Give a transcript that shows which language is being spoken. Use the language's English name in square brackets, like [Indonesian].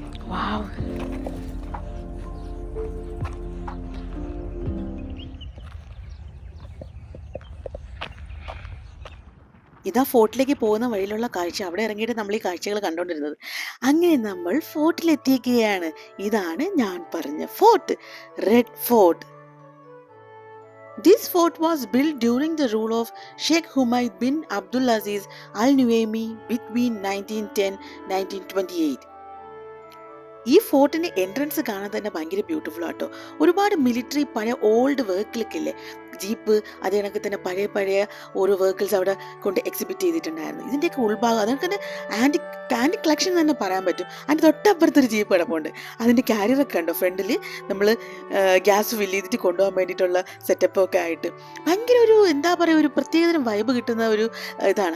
[Malayalam] വാവ്, ഇതാ ഫോർട്ടിലേക്ക് പോകുന്ന വഴിയിലുള്ള കാഴ്ച. അവിടെ ഇറങ്ങിയിട്ട് നമ്മൾ ഈ കാഴ്ചകൾ കണ്ടുകൊണ്ടിരുന്നത്. അങ്ങനെ നമ്മൾ ഫോർട്ടിലെത്തിയിരിക്കുകയാണ്. ഇതാണ് ഞാൻ പറഞ്ഞ fort, red fort. [English] This fort was built during the rule of Sheikh Humaid bin Abdulaziz Al-Nuaimi between 1910-1928. [Malayalam] ഈ ഫോർട്ടിന്റെ എൻട്രൻസ് കാണാൻ തന്നെ ഭയങ്കര ബ്യൂട്ടിഫുൾ ആട്ടോ. ഒരുപാട് മിലിറ്ററി പഴയ ഓൾഡ് വെഹിക്കിളൊക്കെ ഇല്ലേ, ജീപ്പ്, അതേ കണക്ക് തന്നെ പഴയ പഴയ ഓരോ വെഹിക്കിൾസ് അവിടെ കൊണ്ട് എക്സിബിറ്റ് ചെയ്തിട്ടുണ്ടായിരുന്നു. ഇതിൻ്റെയൊക്കെ ഉൾഭാഗം അതൊക്കെ തന്നെ ആൻറ്റി കളക്ഷൻ തന്നെ പറയാൻ പറ്റും. അതിൻ്റെ തൊട്ടപ്പുറത്തൊരു ജീപ്പ് കിടപ്പുണ്ട്. അതിൻ്റെ ക്യാരിയറൊക്കെ ഉണ്ടോ ഫ്രണ്ടിൽ, നമ്മൾ ഗ്യാസ് ഫില്ല് ചെയ്തിട്ട് കൊണ്ടുപോകാൻ വേണ്ടിയിട്ടുള്ള സെറ്റപ്പൊക്കെ ആയിട്ട് ഭയങ്കര ഒരു എന്താ പറയുക, ഒരു പ്രത്യേകതരം വൈബ് കിട്ടുന്ന ഒരു ഇതാണ്.